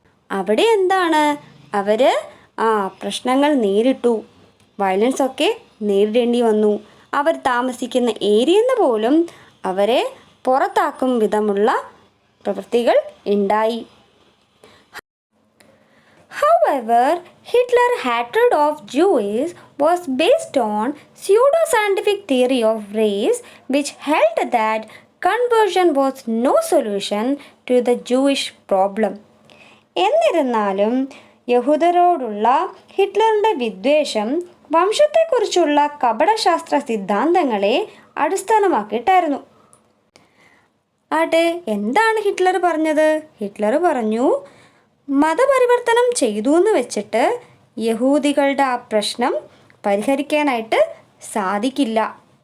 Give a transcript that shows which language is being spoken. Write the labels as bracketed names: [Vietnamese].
[Malayalam] അവിടെ എന്താണ്, അവർ പ്രശ്നങ്ങൾ നേരിട്ടു, വയലൻസ് ഒക്കെ നേരിടേണ്ടി വന്നു. അവർ താമസിക്കുന്ന ഏരിയയിൽ നിന്ന് പോലും അവരെ പുറത്താക്കും വിധമുള്ള പ്രവൃത്തികൾ ഉണ്ടായി. [English] However, Hitler's hatred of Jews was based on pseudo-scientific theory of race, which held that conversion was no solution to the Jewish problem. [Malayalam] എന്നിരുന്നാലും യഹൂദരോടുള്ള ഹിറ്റ്ലറിൻ്റെ വിദ്വേഷം വംശത്തെക്കുറിച്ചുള്ള കപടശാസ്ത്ര സിദ്ധാന്തങ്ങളെ അടിസ്ഥാനമാക്കിയിട്ടായിരുന്നു. എന്താണ് ഹിറ്റ്ലർ പറഞ്ഞത്? ഹിറ്റ്ലർ പറഞ്ഞു, മതപരിവർത്തനം ചെയ്തു എന്ന് വെച്ചിട്ട് യഹൂദികളുടെ ആ പ്രശ്നം പരിഹരിക്കാനായിട്ട് സാധിക്കില്ല.